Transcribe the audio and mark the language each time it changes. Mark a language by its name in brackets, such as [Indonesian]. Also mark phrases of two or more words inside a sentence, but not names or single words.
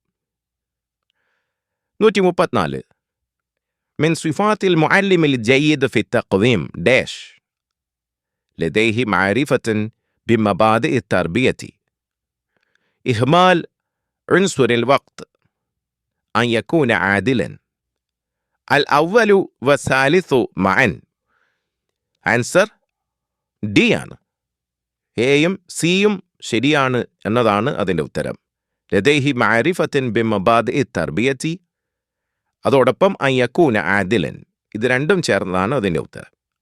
[Arabic] 134 من صفات المعلم الجيد في التقويم داش لديه معرفة بمبادئ التربية، إهمال عنصر الوقت، أن يكون عادلا، الأول والثالث معا. [Malayalam] Answer D ആണ് എയും സിയും ശരിയാണ് എന്നതാണ് അതിൻ്റെ ഉത്തരം. [Arabic] لديه معرفة بمبادئ تربية, അതോടൊപ്പം أن يكون عادلا, [Malayalam] ഇത് രണ്ടും ചേർന്നതാണ് അതിൻ്റെ ഉത്തരം.